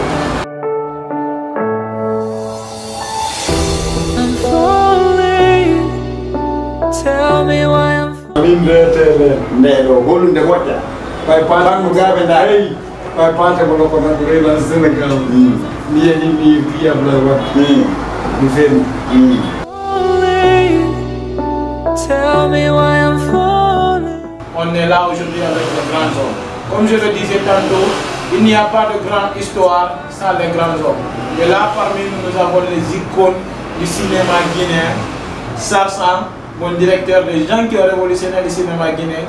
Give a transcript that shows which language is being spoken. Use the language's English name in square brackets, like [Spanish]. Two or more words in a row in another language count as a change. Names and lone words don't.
[Fula] min mbiyetele ndeɗo hollude moƴƴa ɓay bango gaɓe nda eyi ɓay pate kono ko tan reylan sénégal mi yeehi mi wiyabla wat mi feni [French] On est là aujourd'hui avec les grands hommes. Comme je le disais tantôt, il n'y a pas de grande histoire sans les grands hommes. Et là, parmi nous, nous avons les icônes du cinéma guinéen, Sarsan, mon directeur, des gens qui ont révolutionné le cinéma guinéen.